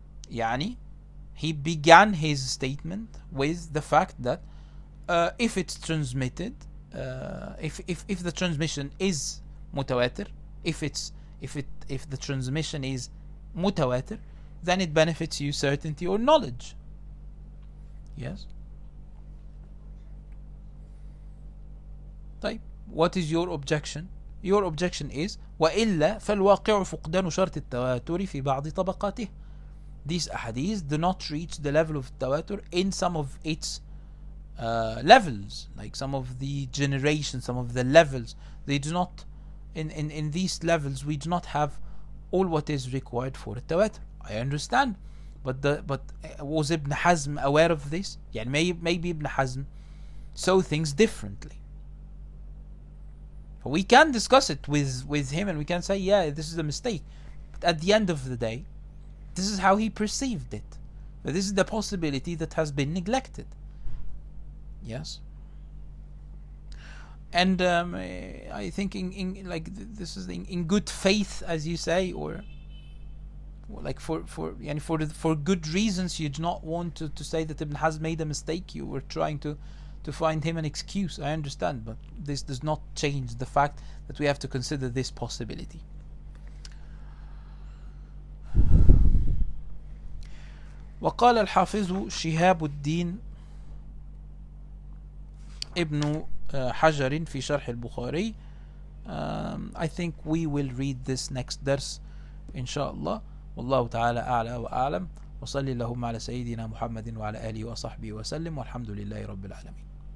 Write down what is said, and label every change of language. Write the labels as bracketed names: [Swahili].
[English] يعني he began his statement with the fact that if it's transmitted, if the transmission is mutawatir, if the transmission is mutawatir, then it benefits you certainty or knowledge. Yes. طيب, what is your objection? Your objection is [Arabic] وإلا فالواقع فقدان شرط التواتر في بعض طبقاته. [English] These ahadith do not reach the level of tawatur in some of its levels, like some of the generations, some of the levels. They do not, in these levels, we do not have all what is required for a tawatur. I understand, but was Ibn Hazm aware of this? Yeah, maybe Ibn Hazm saw things differently. We can discuss it with him and we can say, yeah, this is a mistake. But at the end of the day, this is how he perceived it. But this is the possibility that has been neglected. Yes. And I think this is in good faith, as you say, or like for good reasons, you do not want to say that Ibn Hazm made a mistake. You were trying to find him an excuse. I understand, but this does not change the fact that we have to consider this possibility. [Arabic] وقال الحافظ شهاب الدين ابن حجر في شرح البخاري. [English] I think we will read this next درس إن شاء الله. [Arabic] والله تعالى أعلى وأعلم. وصلي اللهم على سيدنا محمد وعلى آله وصحبه وسلم والحمد لله رب العالمين.